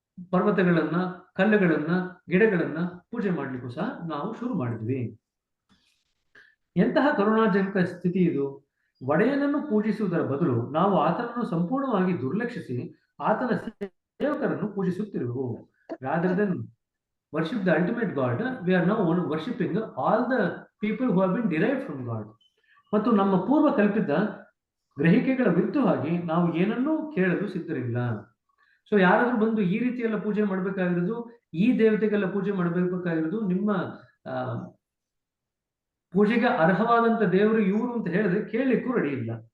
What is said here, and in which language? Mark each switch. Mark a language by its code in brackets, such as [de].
[kn] ಪರ್ವತಗಳನ್ನ, ಕಲ್ಲುಗಳನ್ನ, ಗಿಡಗಳನ್ನ ಪೂಜೆ ಮಾಡ್ಲಿಕ್ಕೂ ಸಹ ನಾವು ಶುರು ಮಾಡಿದ್ವಿ. ಎಂತಹ ಕರುಣಾಜನಕ ಸ್ಥಿತಿ ಇದು! ಒಡೆಯನನ್ನು ಪೂಜಿಸುವುದರ ಬದಲು ನಾವು ಆತನನ್ನು ಸಂಪೂರ್ಣವಾಗಿ ದುರ್ಲಕ್ಷಿಸಿ ಆತನ ಸೇವಕರನ್ನು ಪೂಜಿಸುತ್ತಿರುವೆವು. [en] Rather than worship the ultimate God, we are now worshipping all the people who have been derived from God. [kn] ಮತ್ತು ನಮ್ಮ ಪೂರ್ವ ಕಲ್ಪಿತ ಗ್ರಹಿಕೆಗಳ ವಿರುದ್ಧವಾಗಿ ನಾವು ಏನನ್ನೂ ಕೇಳಲು ಸಿದ್ಧರಿಲ್ಲ. ಸೊ ಯಾರಾದ್ರೂ ಬಂದು ಈ ರೀತಿಯೆಲ್ಲ ಪೂಜೆ ಮಾಡ್ಬೇಕಾಗಿರೋದು, ಈ ದೇವತೆಗೆಲ್ಲ ಪೂಜೆ ಮಾಡಬೇಕಾಗಿರೋದು, ನಿಮ್ಮ ಪೂಜೆಗೆ ಅರ್ಹವಾದಂತ ದೇವರು ಇವರು ಅಂತ ಹೇಳಿದ್ರೆ ಕೇಳಲಿಕ್ಕೂ ರೆಡಿ ಇಲ್ಲ.